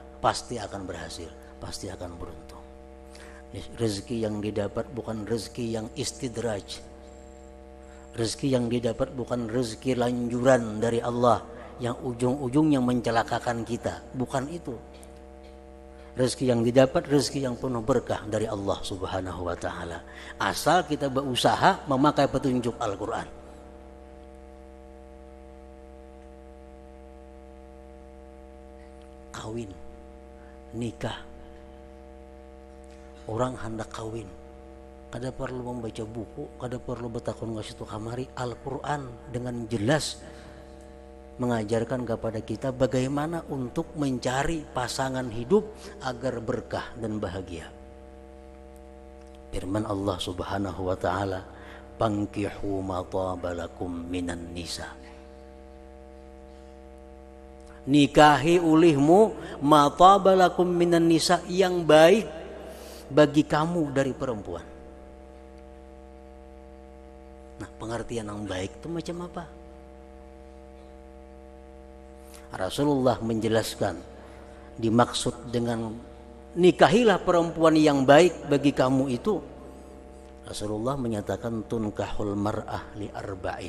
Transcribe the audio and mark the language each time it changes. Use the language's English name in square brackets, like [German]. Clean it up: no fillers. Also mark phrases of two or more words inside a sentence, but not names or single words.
[Indonesian] Pasti akan berhasil, pasti akan beruntung. Rezeki yang didapat bukan rezeki yang istidraj. Rezeki yang didapat bukan rezeki lanjuran dari Allah yang ujung-ujungnya mencelakakan kita. Bukan itu. Rezeki yang didapat rezeki yang penuh berkah dari Allah [Arabic] Subhanahu wa ta'ala. [Indonesian] Asal kita berusaha memakai petunjuk Al-Quran. Kawin, nikah. [Banjar] Orang hendak kawin, kada perlu membaca buku, kada perlu bertakun ngasih tu kamari. [Indonesian] Al-Quran dengan jelas mengajarkan kepada kita bagaimana untuk mencari pasangan hidup agar berkah dan bahagia. Firman Allah [Arabic] Subhanahu wa ta'ala, "Fankihu ma taba lakum minan nisa." [Banjar] Nikahi ulihmu [Arabic] ma taba lakum minan nisa, [Indonesian] yang baik bagi kamu dari perempuan. Nah, pengertian yang baik itu macam apa? Rasulullah menjelaskan dimaksud dengan nikahilah perempuan yang baik bagi kamu itu, Rasulullah menyatakan [Arabic] tunkahul mar'ah li arba'in.